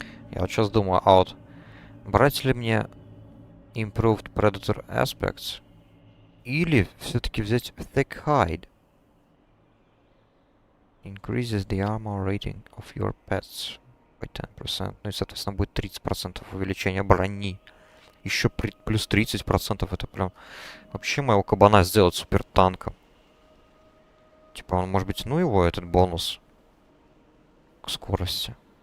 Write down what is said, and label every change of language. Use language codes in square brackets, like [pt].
[ru] Я вот сейчас думаю, а вот брать ли мне Improved Predator Aspects или все-таки взять Thick Hide? [en] Increases the armor rating of your pets by 10%. [ru] Ну и, соответственно, будет 30% увеличения брони. Еще плюс 30% это прям... Вообще моего кабана сделать супер танком. Типа он, может быть, ну его, этот бонус к скорости.